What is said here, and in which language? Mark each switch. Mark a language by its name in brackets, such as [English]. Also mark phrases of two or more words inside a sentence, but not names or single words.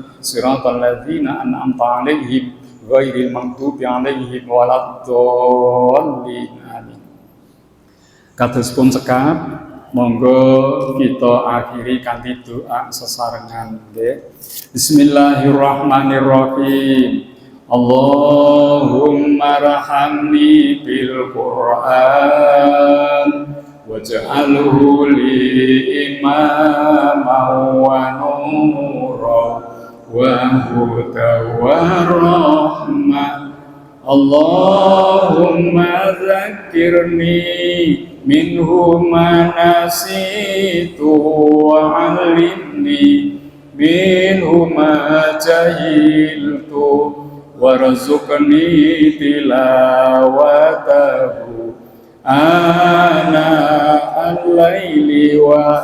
[Arabic] صراط الذين أنعمت عليهم غير المغضوب عليهم ولا الضالين. Amin. [Javanese] Kados pun cekap, monggo kita akhiri kanthi doa sesarengan nggih. [Arabic] بسم الله الرحمن الرحيم. اللهم ارحمني بالقرآن واجعله لي إماما ونورا وهدى ورحمة. اللهم ذكرني منه ما نسيت وعلمني منه ما جهلت وارزقني تلاوته آناء الليل و